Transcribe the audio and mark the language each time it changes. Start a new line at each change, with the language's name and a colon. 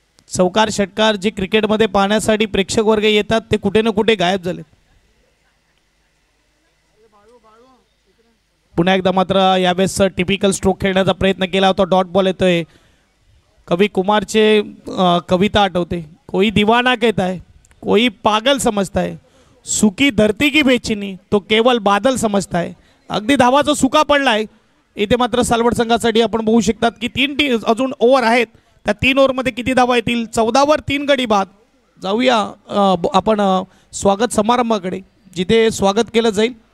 Marathi: चौकार षटकार जे क्रिकेटमध्ये पाहण्यासाठी प्रेक्षक वर्ग येतात ते कुठे ना कुठे गायब झाले. पुन्हा एकदा मात्र यावेळेस टिपिकल स्ट्रोक खेळण्याचा प्रयत्न केला होता. डॉट बॉल येतोय. कवी कुमारचे कविता आठवते.
Hindi: कोई दीवाना कहता है, कोई पागल समजता है, सुकी धरती की बेचैनी तो केवल बादल समजता है.
Marathi: अगदी धावाचा सुका पडलाय. इथे मात्र सालवड संघासाठी आपण बघू शकतात की 3 अजून ओव्हर आहेत. त्या 3 ओव्हरमध्ये किती धावा येतील. 14वर 3 गडी बाद. जाऊया आपण स्वागत समारंभाकडे जिथे स्वागत केलं जाईल.